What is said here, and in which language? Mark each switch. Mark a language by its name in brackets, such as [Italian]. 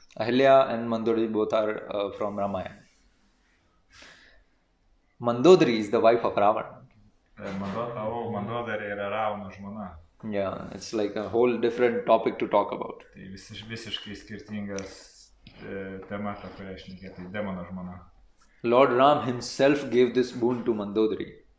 [English] Ahalya and Mandodari both are from Ramayana. Mandodari is the wife of Ravana. [Lithuanian] Mandodari yra Ravano žmona. [English] Yeah, it's like a whole different topic to talk about. [Lithuanian] Tai visiškai skirtingas tema, apie kurią šnekėti, tai demono žmona. [English] Lord Ram himself gave this boon to Mandodari.